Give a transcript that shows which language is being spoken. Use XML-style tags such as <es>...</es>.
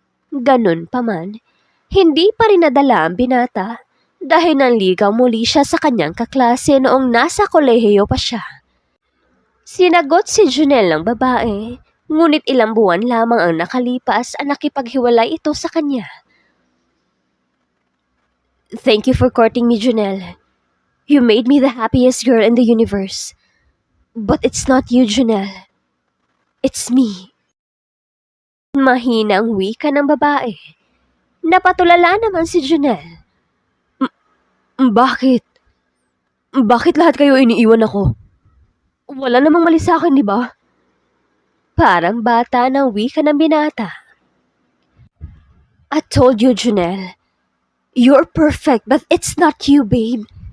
<tl>Ganun pa man, hindi pa rin nadala ang binata dahil nanligaw muli siya sa kanyang kaklase noong nasa kolehiyo pa siya. Sinagot si Janelle ng babae, ngunit ilang buwan lamang ang nakalipas at nakipaghiwalay ito sa kanya.</tl> <en>Thank you for courting me, Janelle. You made me the happiest girl in the universe. But it's not you, Janelle. It's me.</en> <tl>Mahina ang wika ng babae. Napatulala naman si Janelle. Bakit? Bakit lahat kayo iniiwan ako? Wala namang mali sa akin, di ba? Parang bata ng wika ng binata.</tl> <en>I told you, Janelle. You're perfect, but it's not you, babe.</en>